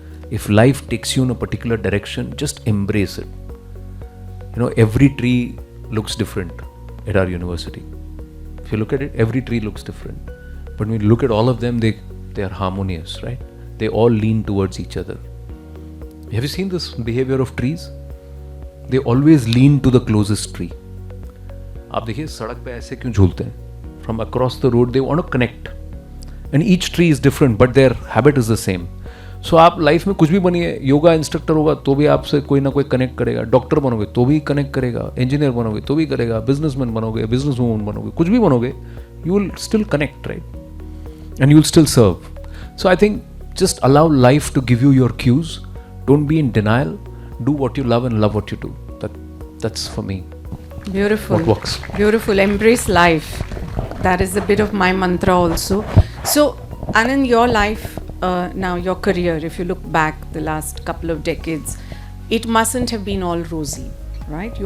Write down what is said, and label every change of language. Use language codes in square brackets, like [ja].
[en] If life takes you in a particular direction, just embrace it. You know, every tree looks different at our university. If you look at it, every tree looks different. But when you look at all of them, they are harmonious, right? They all lean towards each other. Have you seen this behavior of trees? They always lean to the closest tree. [hi] आप देखिए सड़क पे ऐसे क्यों झूलते हैं? [en] From across the road, they want to connect. And each tree is different, but their habit is the same. [hi] So आप life में कुछ भी बनिए, योगा इंस्ट्रक्टर होगा तो भी आपसे कोई ना कोई कनेक्ट करेगा, डॉक्टर बनोगे तो भी कनेक्ट करेगा, इंजीनियर बनोगे तो भी करेगा, बिजनेसमैन बनोगे, बिजनेस वूमन बनोगे, कुछ भी बनोगे, [en] you will still connect, right? And you will still serve. So I think just allow life to give you your cues. Don't be in denial. Do what you love and love what you do. That's for me. Beautiful. What works. Beautiful. Embrace life. That is a bit of my mantra also. So, Anand, your life, now your career, if you look back the last couple of decades, it mustn't have been all rosy, right?